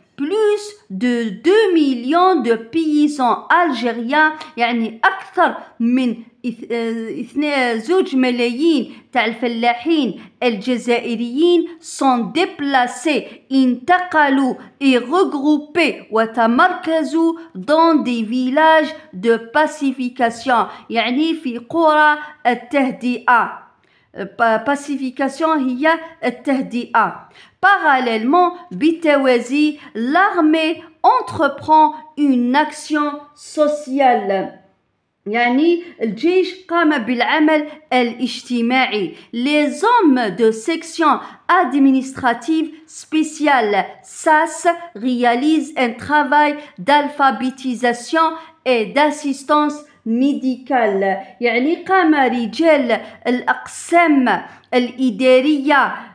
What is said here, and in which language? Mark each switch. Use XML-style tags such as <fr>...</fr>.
<fr>plus de 2 millions de paysans algériens</fr> <ar>يعني أكثر من 2 ملايين تاع الفلاحين الجزائريين</ar> <fr>sont déplacés، انتقلوا et regroupés وتمركزوا dans des villages de pacification</fr> <ar>يعني في قرى التهدئة. pacification هي التهدئة.</ar> <fr>Parallèlement بالتوازي l'armée entreprend une action sociale</fr> <ar>يعني الجيش قام بالعمل الاجتماعي.</ar> <fr>Les hommes de section administrative spéciale SAS réalisent un travail d'alphabétisation et d'assistance médicale</fr> <ar>يعني قام رجال الأقسام الإدارية</ar>